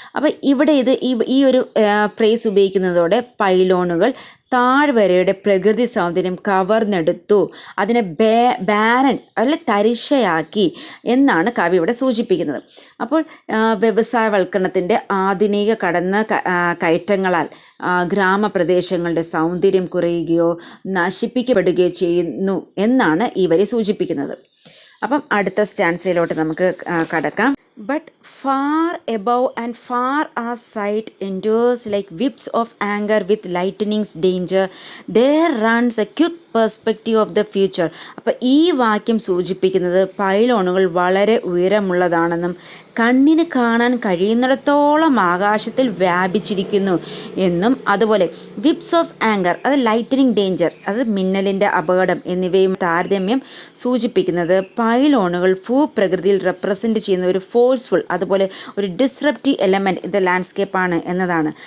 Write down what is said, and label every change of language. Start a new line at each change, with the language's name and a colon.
Malayalam: അപ്പോൾ ഇവിടെ ഈ ഒരു ഫ്രേസ് ഉപയോഗിക്കുന്നതോടെ പൈലോണുകൾ താഴ്വരയുടെ പ്രകൃതി സൗന്ദര്യം കവർന്നെടുത്തു, അതിനെ ബാരൻ അല്ല തരിശയാക്കി എന്നാണ് കവി ഇവിടെ സൂചിപ്പിക്കുന്നത്. അപ്പോൾ വ്യവസായവൽക്കരണത്തിൻ്റെ ആധുനിക കയറ്റങ്ങളാൽ ഗ്രാമപ്രദേശങ്ങളുടെ സൗന്ദര്യം കുറയുകയോ നശിപ്പിക്കപ്പെടുകയോ ചെയ്യുന്നു എന്നാണ് ഈ വരി സൂചിപ്പിക്കുന്നത്. അപ്പം അടുത്ത സ്റ്റാൻസയിലോട്ട് നമുക്ക് കടക്കാം.
English: But far above and far as sight endures like whips of anger with lightning's danger, there runs a quick perspective of the future.
Malayalam: അപ്പോൾ ഈ വാക്യം സൂചിപ്പിക്കുന്നത് പൈലോണുകൾ വളരെ ഉയരമുള്ളതാണെന്നും കണ്ണിന് കാണാൻ കഴിയുന്നിടത്തോളം ആകാശത്തിൽ വ്യാപിച്ചിരിക്കുന്നു എന്നും, അതുപോലെ
English: whips of anger
Malayalam: അത് ലൈറ്റനിങ് ഡേഞ്ചർ അത് മിന്നലിൻ്റെ അപകടം എന്നിവയും താരതമ്യം സൂചിപ്പിക്കുന്നത് പൈലോണുകൾ ഭൂപ്രകൃതിയിൽ റെപ്രസെൻറ്റ് ചെയ്യുന്ന ഒരു ഫോഴ്സ്ഫുൾ അതുപോലെ ഒരു ഡിസ്റപ്റ്റീവ് എലമെൻറ്റ് ഇൻ ദ ലാൻഡ്സ്കേപ്പാണ് എന്നതാണ്.